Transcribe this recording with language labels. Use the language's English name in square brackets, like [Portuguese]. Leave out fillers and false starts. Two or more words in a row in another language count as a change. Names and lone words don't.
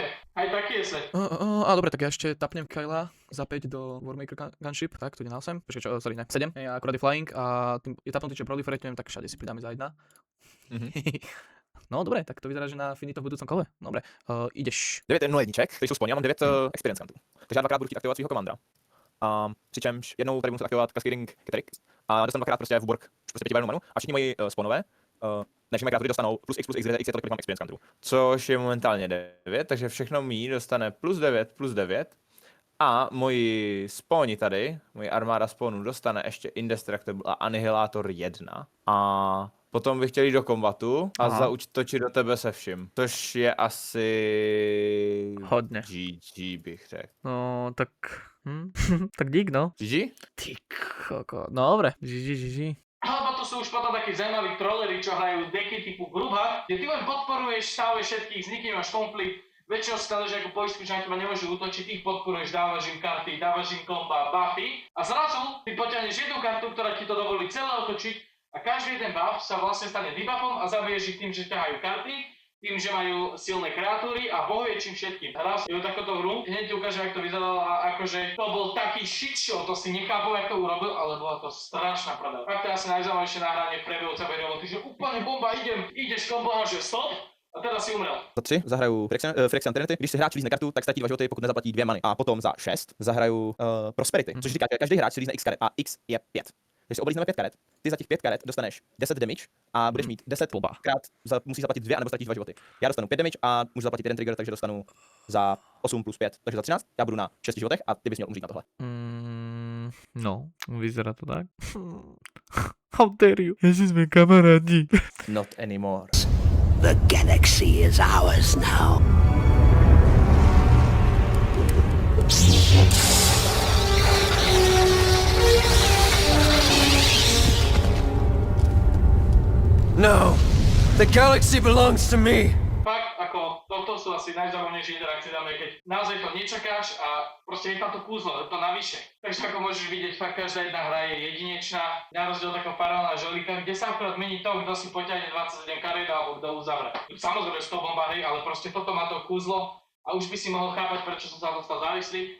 [Slovak] Aj taký je svet. Dobre, tak ja ešte tapnem Kyla za 5 do Warmaker Gunship, tak to ide na 8, počkej čo, sorry, ne, 7, ja akurát je flying a tým je tapnutý, čo proliferatujem, tak všade si pridáme za 1. No dobre, tak to vyzerá, že na finito v budúcom kole. Dobre, ideš. [Czech] 9 jedniček, který jsou splně, já mám 9 experience kantů. Takže já dvakrát budu chtít aktivovat svého komandra. Přičemž jednou tady budu muset aktivovat Cascading Keterik a dostanu dvakrát prostě v Burg, prostě 5 barevnou manu a všichni moji spawnové, než mé kreatury dostanou plus X je tolik, kolik mám experience kantů. Což je momentálně 9, takže všechno mí dostane plus 9 a moji spawni tady, moji armáda spawnů dostane ještě Indestructible a Annihilátor 1 a potom bych chtěl jít do kombatu a zaútočit do tebe se vším, což je asi Hodně. GG bych řekl. No, tak... tak dík, no. GG? [Slovak] Ty koko. No dobre, GG. Alebo to sú už potom takí zaujímaví trollery, čo hrajú deky typu Grubha, kde ty len podporuješ, stáveš všetkých, s nikým máš konflikt, väčšinou si že ako poistku, že na teba nemôžu útočiť, ty ich podporuješ, dávaš im karty, dávaš im komba, buffy a zrazu ty potiahneš jednu kartu, ktorá ti to dovolí celé otočiť a každý jeden buff sa vlastne stane debuffom a zabiješ ich tým, že ťahajú karty, tým, že majú silné kreatúry a bohuje čím všetkým. Hral si takoto hru, hneď ti ukážem, jak to vyzeralo a akože to bol taký [English] shit show, [Slovak] to si nechápal, jak to urobil, ale bola to strašná pravda. Fakt to je asi najzaujímavejšie nahranie v priebehu celej roboty, že úplne bomba, ideš kombo a že stop a teraz si umrel. [Czech] Za 3 zahraju Phyrexian Trinity. Když si hráč lízne kartu, tak ztratí 2 životy, pokud nezaplatí 2 many. A potom za 6 zahraju Prosperity, což říká, že každý hráč si lízne X karet a X je 5. Když si oblízneme 5 karet, ty za těch 5 karet dostaneš 10 damage a budeš mít 10 krát, musíš zaplatit 2 anebo ztratíš 2 životy. Já dostanu 5 damage a můžu zaplatit 1 trigger, takže dostanu za 8 plus 5, takže za 13. Já budu na 6 životech a ty bys měl umřít na tohle. [Slovak] No, vyzerá to tak. [English] How dare you? [Slovak] Ježi sme kamarádi. [English] Not anymore. The galaxy is ours now. No, the galaxy belongs to me. [Slovak] Fakt, ako, toto sú asi najzaujímavejšie interakcie tam, keď naozaj to nečakáš a proste je tam to kúzlo, je to navyše. Takže ako môžeš vidieť, fakt každá jedna hra je jedinečná, na rozdiel takého paralelná žolika, kde sa akorát mení to, kto si poťahne 27 kariet alebo kto uzavre. Samozrejme, že to bomba hry, ale proste toto má to kúzlo a už by si mohol chápať, prečo som sa dostal závislý.